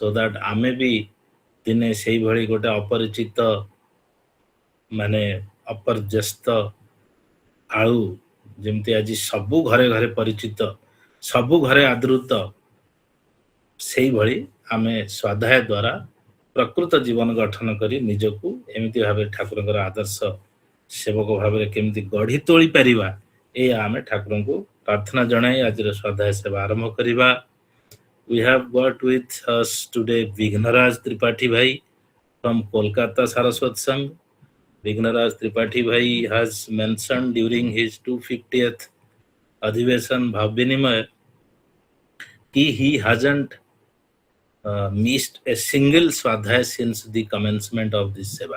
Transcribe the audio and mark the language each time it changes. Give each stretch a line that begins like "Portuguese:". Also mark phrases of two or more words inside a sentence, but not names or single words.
Odia: ଦ୍ୟାଟ୍ ଆମେ ବି ଦିନେ ସେଇଭଳି ଗୋଟେ ଅପରିଚିତ ମାନେ ଅପର୍ଯ୍ୟସ୍ତ ଆଳୁ ଯେମିତି ଆଜି ସବୁ ଘରେ ଘରେ ପରିଚିତ, ସବୁ ଘରେ ଆଦୃତ, ସେଇଭଳି ଆମେ ସ୍ୱାଧ୍ୟାୟ ଦ୍ୱାରା ପ୍ରକୃତ ଜୀବନ ଗଠନ କରି ନିଜକୁ ଏମିତି ଭାବେ ଠାକୁରଙ୍କର ଆଦର୍ଶ ସେବକ ଭାବରେ କେମିତି ଗଢ଼ି ତୋଳି ପାରିବା, ଏଇଆ ଆମେ ଠାକୁରଙ୍କୁ ପ୍ରାର୍ଥନା ଜଣାଇ ଆଜିର ସ୍ୱାଧ୍ୟାୟ ସେବା ଆରମ୍ଭ କରିବା।
English: We have got with us today Vighnaraj Tripathi Bhai from Kolkata Saraswat Sangh. Vighnaraj Tripathi Bhai has mentioned during his 250th Adhivesan Bhav Vinimay कि he hasn't missed a single swadhyay since the commencement of this seva.